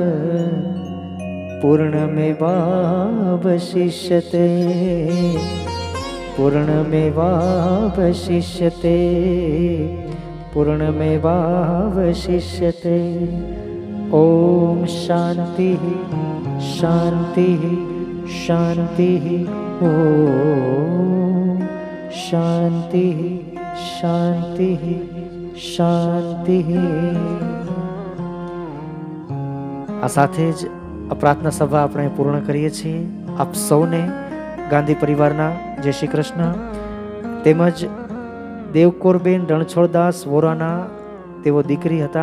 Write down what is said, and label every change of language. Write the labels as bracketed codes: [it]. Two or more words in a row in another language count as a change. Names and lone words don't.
[sa] पूर्णमेवावशिष्यते पूर्णमेवावशिष्यते पूर्णमेवावशिष्यते। ॐ शान्तिः शान्तिः शान्तिः ॐ शान्तिः शान्तिः શાંતિઃ. [gu] આ સાથે જ આ પ્રાર્થના સભા આપણે પૂર્ણ કરીએ છીએ. આપ સૌને ગાંધી પરિવારના જય શ્રી કૃષ્ણ. તેમજ દેવકોરબેન રણછોડદાસ વોરાના તેઓ દીકરી હતા.